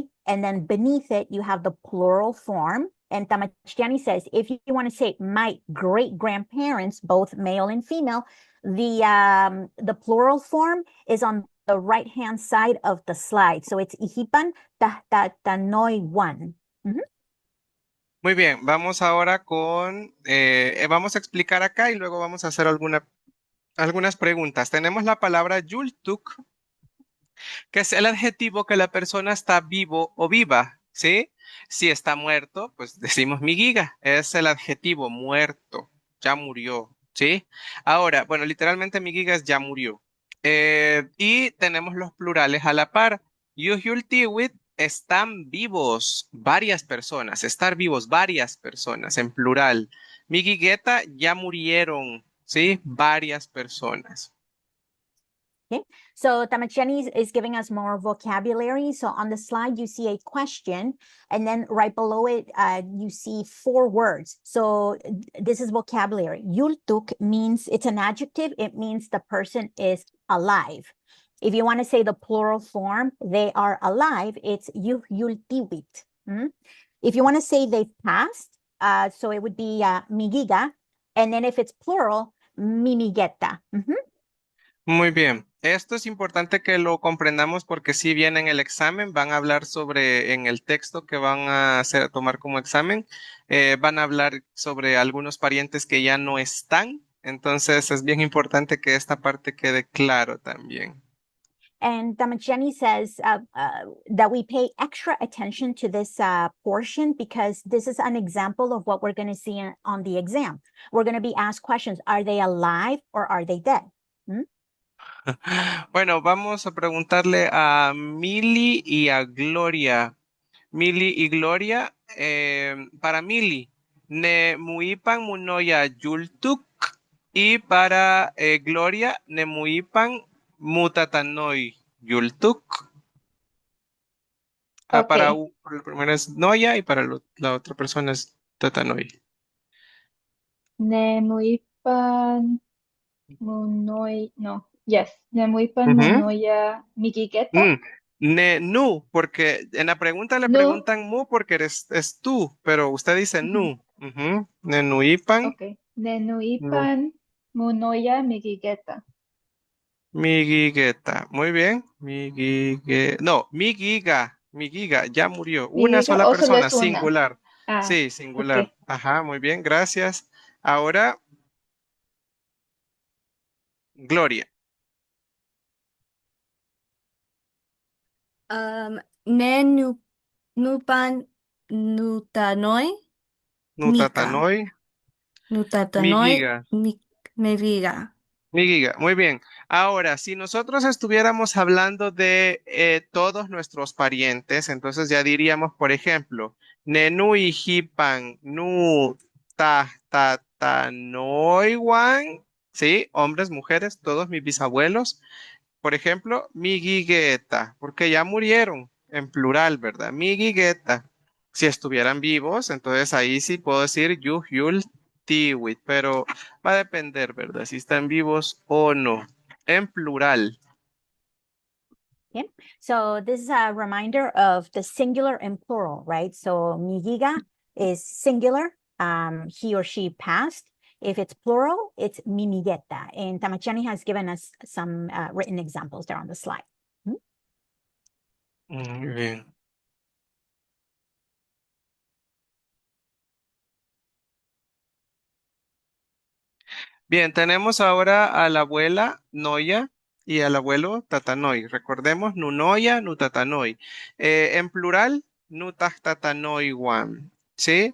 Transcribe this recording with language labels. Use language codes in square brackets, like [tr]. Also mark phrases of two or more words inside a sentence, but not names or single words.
[en] And then beneath it, you have the plural form. And Tamachtiani says, if you want to say my great grandparents, both male and female, the plural form is on the right hand side of the slide. So it's [nah] Ihipan Tatanoi [en] one. [es] Muy bien, vamos ahora vamos a explicar acá y luego vamos a hacer algunas preguntas. Tenemos la palabra yultuk, que es el adjetivo que la persona está vivo o viva, ¿sí? Si está muerto, pues decimos migiga, es el adjetivo muerto, ya murió, ¿sí? Ahora, bueno, literalmente migiga es ya murió. Y tenemos los plurales a la par. Yuhyultiwit están vivos varias personas, estar vivos varias personas en plural. Miguigueta, ya murieron, ¿sí? Varias personas. [en] Okay, so Tamacheni is giving us more vocabulary. So on the slide, you see a question, and then right below it, you see 4 words. So this is vocabulary. Yultuk means, it's an adjective. It means the person is alive. If you want to say the plural form, they are alive, it's yultiwit. If you want to say they passed, so it would be migiga. And then if it's plural, mimigeta. [es] Muy bien. Esto es importante que lo comprendamos porque si bien en el examen van a hablar sobre, en el texto que van a hacer, tomar como examen, van a hablar sobre algunos parientes que ya no están. Entonces es bien importante que esta parte quede claro también. [en] And Damacheni says that we pay extra attention to this portion because this is an example of what we're going to see on the exam. We're going to be asked questions. Are they alive or are they dead? [es] Bueno, vamos a preguntarle a Mili y a Gloria. Mili y Gloria, para Mili, [nah] ne muipan munoya yultuk [es] y para Gloria, [nah] ne muipan mutatanoi yultuk. [es] Para Ok. el primero es Noya y para la otra persona es Tatanoi. [nah] Nemuipan munoi, no, yes. Nemuipan Ujú. munoya migigeta. Ne nu, [es] porque en la pregunta le [nah] Nu, [es] preguntan mu porque es tú, pero usted dice nu. Ujú. [nah] Ne nuipan. [es] ok. [nah] Nenuipan munoya migigeta. Miguigueta. [es] Muy bien. No, Miguiga, ya murió. Una [nah] ¿Migiga [es] sola o solo persona, es una? singular. Ah, Sí, ok. singular. Ajá, muy bien, gracias. Ahora, Gloria. [nah] Ne nupan nutanoi mika. Nutatanoi. Nutatanoi Miguiga. meviga. Miguiga, [es] muy bien. Ahora, si nosotros estuviéramos hablando de todos nuestros parientes, entonces ya diríamos, por ejemplo, [nah] Nenui Hipan Nu Tatanoiwan, [es] ¿sí? Hombres, mujeres, todos mis bisabuelos. Por ejemplo, Miguigueta, porque ya murieron en plural, ¿verdad? [nah] Miguigueta. [es] Si estuvieran vivos, entonces ahí sí puedo decir [nah] Yuhyul Tiwit, [es] pero va a depender, ¿verdad? Si están vivos o no. En plural. [en] Okay, so this is a reminder of the singular and plural, right? So migiga is singular, he or she passed. If it's plural, it's mimigeta. And Tamachani has given us some written examples there on the slide. [es] Muy bien. Bien, tenemos ahora a la abuela Noya y al abuelo Tatanoi. Recordemos, [nah] Nunoya, Nutatanoi. [es] En plural, Nutahtatanoi ¿sí?